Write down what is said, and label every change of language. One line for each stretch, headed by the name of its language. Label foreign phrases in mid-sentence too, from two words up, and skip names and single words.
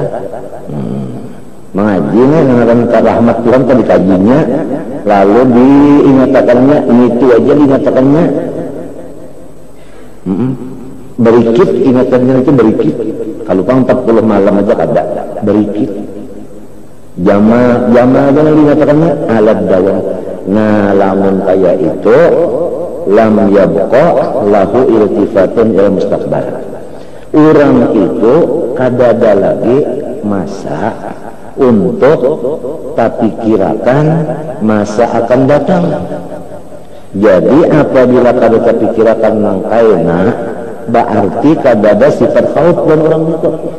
Banjar: Mengaji nih dengan rahmat Tuhan kan dikajinya, lalu diingatakannya, itu aja diingatakannya. Berikit, ingatannya itu berikit. Kalau 40 malam aja ada berikit. Jama aja yang dikatakannya
Arabic: على الدوام.
Banjar: Nah, lamun kaya itu
Arabic: لم يبق له التفات إلى مستقبل.
Banjar: Orang itu kada ada lagi masa untuk tak pikirkan masa akan datang. Jadi apabila kada tak pikirkan nang kaina, berarti kada ada sifat khaut dan orang itu.